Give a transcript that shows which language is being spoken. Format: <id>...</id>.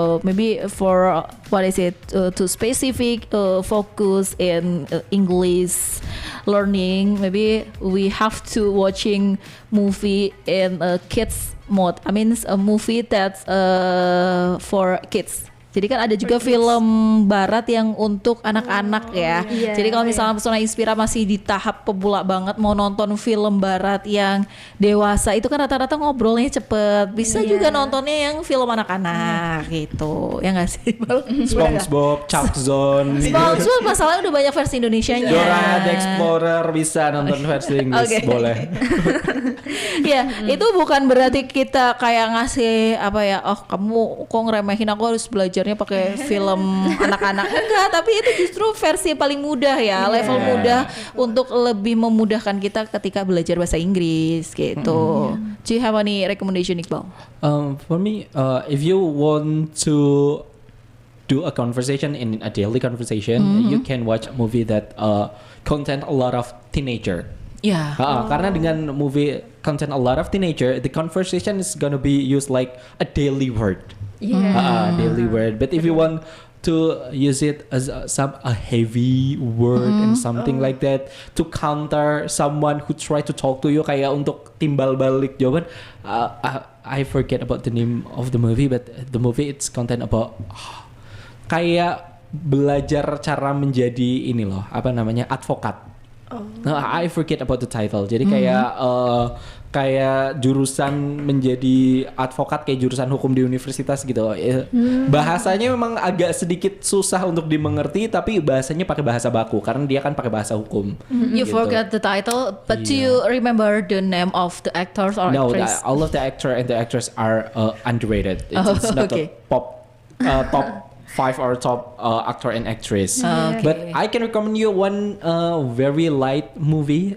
<en>Maybe for to specific focus in English learning. Maybe we have to watching movie in a kids mode. I mean a movie that's for kids.</en> <id>Jadi kan ada juga film barat yang untuk anak-anak ya. Jadi kalau misalnya Pesona Inspira masih di tahap pemula banget mau nonton film barat yang dewasa, itu kan rata-rata ngobrolnya cepet. Bisa juga nontonnya yang film anak-anak gitu. Ya nggak sih? SpongeBob, Chuck Zone. SpongeBob masalahnya udah banyak versi Indonesianya. Dora the Explorer bisa nonton versi Inggris, boleh. Ya, itu bukan berarti kita kayak ngasih apa ya, oh kamu kok ngeremehin aku harus belajarnya pakai film anak-anak. Enggak, tapi itu justru versi paling mudah ya, level mudah untuk lebih memudahkan kita ketika belajar bahasa Inggris gitu.</id> <en>Do you have any recommendation, Iqbal? For me, if you want to do a conversation in a daily conversation, you can watch a movie that contain a lot of teenager. Yeah.</en> <id>Karena dengan</id> <en>movie contain a lot of teenager, the conversation is gonna be used like a daily word. Daily word. But if you want to use it as a heavy word and something like that to counter someone who try to talk to you,</en> <id>kayak untuk timbal balik jawaban,</id> <en>I forget about the name of the movie, but the movie it's content about</en> <id>kayak belajar cara menjadi ini loh, apa namanya, advokat.</id> <en>No, I forget about the title.</en> <id>Jadi kayak jurusan menjadi advokat, kayak jurusan hukum di universitas gitu. Bahasanya memang agak sedikit susah untuk dimengerti, tapi bahasanya pakai bahasa baku karena dia kan pakai bahasa hukum.</id> <en>You forget the title, but do you remember the name of the actors or No, actress? all of the actor and the actress are underrated. It's not okay. a top 5 or top actor and actress. But I can recommend you one very light movie.</en>